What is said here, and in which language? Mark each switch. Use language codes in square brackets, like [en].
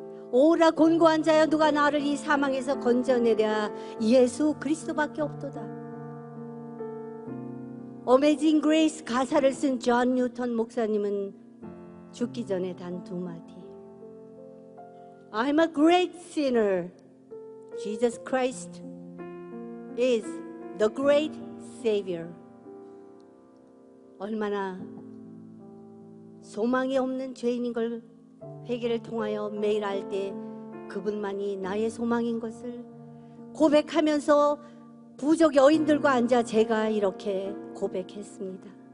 [ko] 오라 곤고한 자여 누가 나를 이 사망에서 건져내랴. 예수 그리스도밖에 없도다. 어메이징 그레이스 가사를 쓴 존 뉴턴 목사님은 죽기 전에 단 2마디. [en] I'm a great sinner. Jesus Christ is the great Savior. [ko] 얼마나 소망이 없는 죄인인 걸 회개를 통하여 매일 알 때 그분만이 나의 소망인 것을 고백하면서 부족 여인들과 앉아 제가 이렇게 고백했습니다.